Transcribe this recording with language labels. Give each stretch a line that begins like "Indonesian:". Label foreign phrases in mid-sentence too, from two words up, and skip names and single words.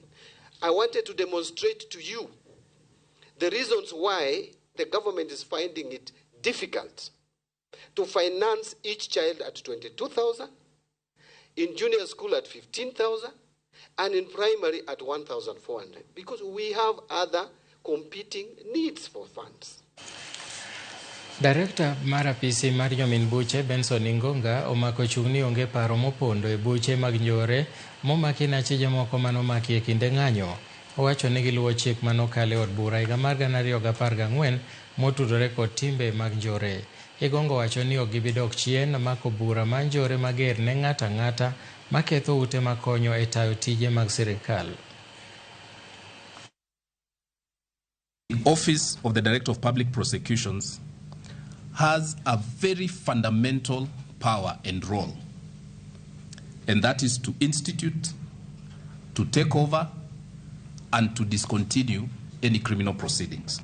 English: I wanted to demonstrate to you the reasons why the government is finding it difficult to finance each child at 22,000, in junior school at 15,000, and in primary at 1,400, because we have other competing needs for funds.
Luo (Kenya and Tanzania): Director mar apisi mar jomin buche Benson Ingonga omako chung' ni onge paro mopondo e buche mag njore momaki na achije moko manomaki e kinde ng'anyo. Owacho ni giluwo chik manokale od bura higa mar 2014 motudore kod timbe mag njore. Igongo wacho ni ok gibi dok chien mako bura mar njore mager ne ng'ato ang'ata maketho ute makonyo e tayo tije mag sirikal.
English: The Office of the Director of Public Prosecutions has a very fundamental power and role, and that is to institute, to take over, and to discontinue any criminal proceedings.